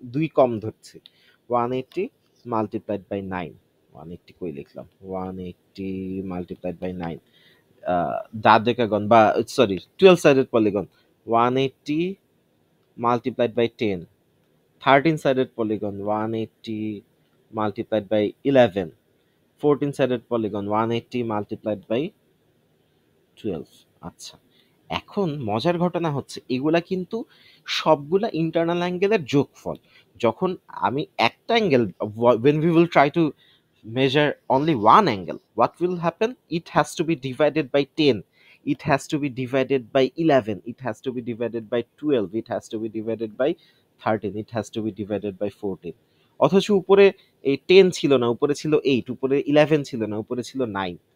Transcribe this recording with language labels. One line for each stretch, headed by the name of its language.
Bangla: 2 কম ধরছি, 180 multiplied by 9, 180 কই লিখলাম, 180 মাল্টিপ্লাইড বাই 9, ডাদেকাগন বা sorry 12 sided polygon
English: 180 multiplied by 10, 13 sided polygon 180 multiplied by 11, 14 sided polygon 180 multiplied by 12।
Bangla: আচ্ছা, এখন মজার ঘটনা হচ্ছে এগুলা কিন্তু সবগুলা ইন্টারনাল অ্যাঙ্গেলের যোগফল। যখন আমি একটা angle,
English: when we will try to measure only one angle, what will happen? It has to be divided by 10, it has to be divided by 11, it has to be divided by 12, it has to be divided by 13, it has to be divided by 14।
Bangla: অথচ উপরে এই 10 ছিল না, উপরে ছিল 8, উপরে 11 ছিল না, উপরে ছিল 9।